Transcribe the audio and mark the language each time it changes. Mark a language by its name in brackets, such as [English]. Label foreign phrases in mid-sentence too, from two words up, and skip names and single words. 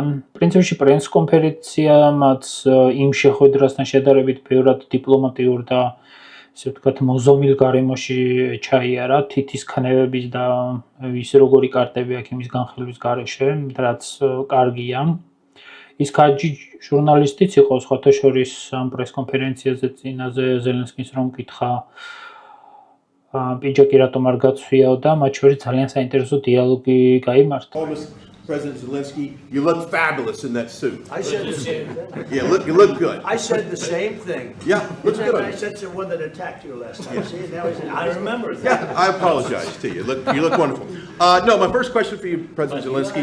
[Georgian] პრინციპში პრეს კონფერენციამაც იმ შეხვედრასთან შედარებით ბევრად დიპლომატიურ და ესე ვთქვათ მოზომილ გარემოში ჩაიარა თითის ქნევების და ის როგორი კარტები აქვს იმის განხილვის გარეშე, რაც კარგია. ის კაჯი ჟურნალისტიც იყო სხვათა შორის ამ პრეს კონფერენციაზე წინაზე ზელენსკის რომ კითხა პიჯაკი რატომ არ გაცვიაო და მათ შორის ძალიან საინტერესო დიალოგი გაიმართა. [English] President Zelensky, you look fabulous in that suit. I said the same thing. Yeah, you look good. I said the same thing. Yeah, looks good. I said to the one that attacked you last time. See, now I remember that. Yeah, I apologize to you. You look wonderful. No, my first question for you, President Zelensky.